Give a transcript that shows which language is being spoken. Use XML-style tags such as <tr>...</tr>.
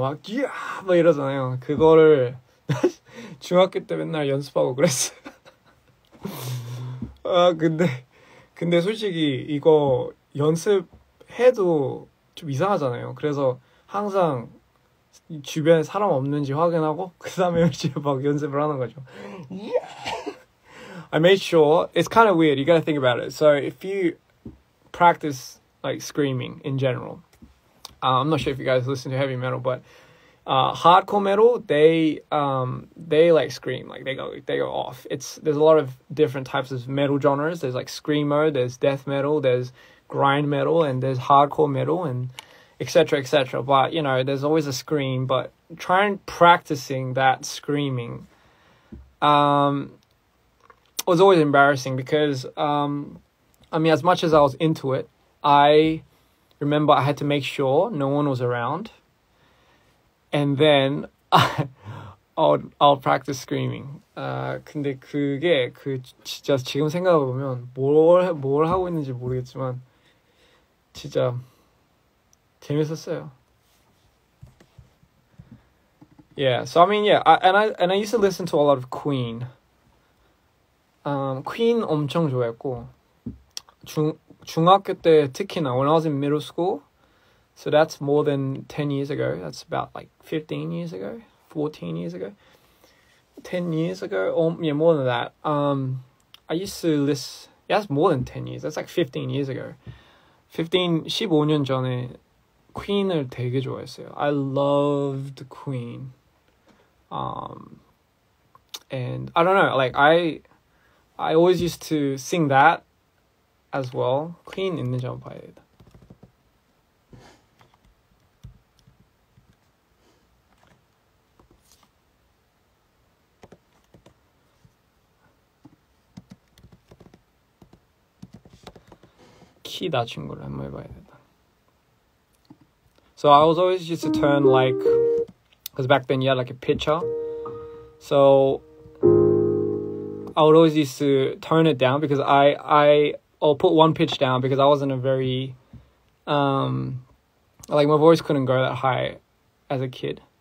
<ko>막 이러잖아요. 그거를 중학교 때 맨날 연습하고 그랬어요. 근데 솔직히 이거 연습해도 좀 이상하잖아요. 그래서 항상 주변에 사람 없는지 확인하고 그 다음에 이제 막 연습을 하는 거죠.</ko> <en>I made sure, it's kind of weird, you gotta think about it. So if you practice like screaming in general, I'm not sure if you guys listen to heavy metal, but hardcore metal, they like scream, like they go off. There's a lot of different types of metal genres. There's like screamo, there's death metal, there's grind metal, and there's hardcore metal, and etc. But there's always a scream. But trying practicing that screaming was always embarrassing because as much as I was into it, I remember I had to make sure no one was around, and then I'll practice screaming.</en> <ko>근데 그게 진짜 지금 생각해 보면 뭘 하고 있는지 모르겠지만 진짜 재밌었어요.</ko> <en>Yeah, so I mean, yeah, I used to listen to a lot of Queen. Queen</en> <ko>엄청 좋아했고 중학교 때 특히나</ko> <en>when I was in middle school, so that's more than 10 years ago. That's about like 15 years ago, 14 years ago, 10 years ago, or yeah, more than that. I used to listen. Yeah, that's more than 10 years. That's like 15 years ago.</en> <ko>15년 전에 Queen을 되게 좋아했어요.</ko> <en>I loved Queen. And I don't know, like I always used to sing that as well.</en> <ko>Queen 있는지 한번 봐야겠다. 키 낮춘 걸로 한번 해봐야겠다.</ko> <en>So I was always used to turn like, because back then you had like a pitcher. So I would always used to tone it down because I'll put one pitch down because I wasn't a very, like my voice couldn't go that high as a kid.</en>